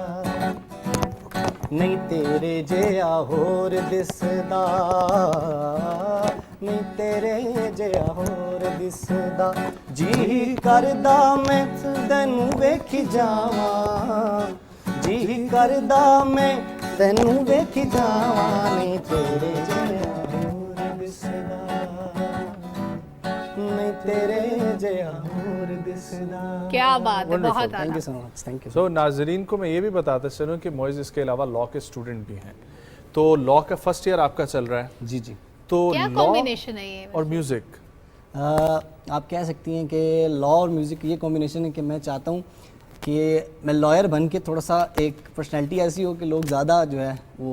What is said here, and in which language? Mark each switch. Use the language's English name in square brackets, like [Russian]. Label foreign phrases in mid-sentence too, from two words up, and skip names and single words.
[Punjabi] ਨਹੀਂ ਤੇਰੇ ਜਿਹਾ ਹੋਰ ਦਿਸਦਾ, ਨਹੀਂ ਤੇਰੇ ਜਿਹਾ ਹੋਰ ਦਿਸਦਾ, ਜੀ ਕਰਦਾ ਮੈਂ ਤੈਨੂੰ ਵੇਖੀ ਜਾਵਾਂ, ਜੀ ਕਰਦਾ ਮੈਂ ਤੈਨੂੰ ਵੇਖੀ ਜਾਵਾਂ, ਨਹੀਂ ਤੇਰੇ ਜਿਹਾ ਹੋਰ ਦਿਸਦਾ, ਨਹੀਂ ਤੇਰੇ ਜਿਹਾ ਹੋਰ ਦਿਸਦਾ। [Hindi] क्या बात है, बहुत [English] Thank you so much, thank you. [Hindi] सो नाजरीन को मैं ये भी बताता चलूँ कि मोइज़ इसके अलावा लॉ के स्टूडेंट भी हैं, तो लॉ का [English] first year [Hindi] आपका चल रहा है? जी जी। तो क्या लॉ कॉम्बिनेशन है ये और म्यूज़िक? आप कह सकती हैं कि लॉ और म्यूज़िक ये कॉम्बिनेशन है कि मैं चाहता हूँ कि मैं लॉयर बन के थोड़ा सा एक पर्सनैलिटी ऐसी हो कि लोग ज़्यादा जो है वो